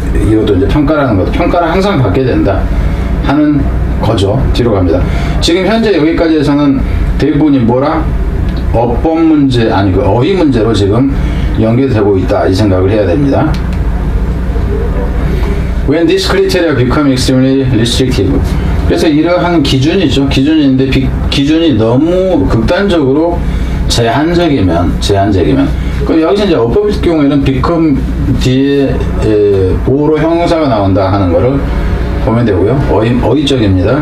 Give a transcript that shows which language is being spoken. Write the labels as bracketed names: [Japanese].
[Korean] 이것도 이제 평가라는 것도 평가를 항상 받게 된다 하는 거죠. 뒤로 갑니다. 지금 현재 여기까지에서는 대부분이 뭐라? 어법 문제 아니 그 어휘 문제로 지금 연계되고 있다 이 생각을 해야 됩니다. [English] When this criteria become extremely restrictive. [Korean] 그래서 이러한 기준이죠. 기준인데 기준이 너무 극단적으로 제한적이면 그럼 여기서 이제 어법의 경우에는 become 뒤에 보호로 형용사가 나온다 하는 거를 보면 되고요. 어휘적입니다.